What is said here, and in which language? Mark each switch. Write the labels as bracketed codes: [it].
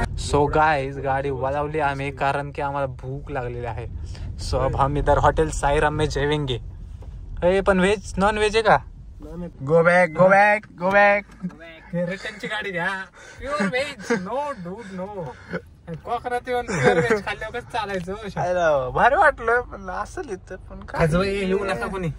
[en] so guys [mr] गाडी वळवली आम्ही कारण की आम्हाला भूक लागलेली आहे. [hi] सो अब हम इधर हॉटेल साईराम में जेवेंगे. [mr] पण व्हेज नॉन व्हेज आहे का? [en] Go back go back go back. [mr] रिटर्नची गाडी घ्या. Pure veg. [en] No dude no. [mr] कोकणात येऊन प्युअर व्हेज खाल्ल्यावर कसं चालायचं? भारी वाटलं पण असं इथं पण काय येऊ नका कोणी.